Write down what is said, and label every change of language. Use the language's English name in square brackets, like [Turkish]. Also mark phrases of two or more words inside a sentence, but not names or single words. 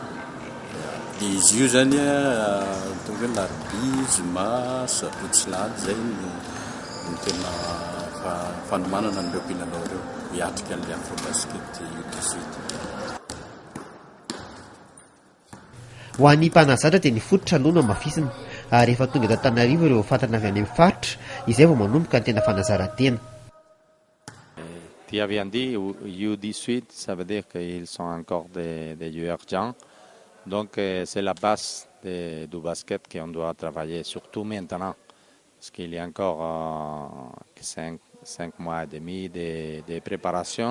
[Malagasy] Dia izy io zany tonga hoe larobia, zoma, sabotsylady zay ny tena fanomanana n'ireo mpilalao ireo hiatrika an'ilay Afrobasket U18. Ho an'ny mpanazatra dia ny fototra aloha no mafisina ary rehefa tonga eto Antananarivo ireo fatana avy any amin'ny faritra izay vao manomboka ny tena fanazarantena. [French] Tu as bien dit, U18, ça veut dire qu'ils sont encore des joueurs jeunes. Donc c'est la base du basket qu'on doit travailler, surtout maintenant. Parce qu'il y a encore 5 mois et demi de préparation.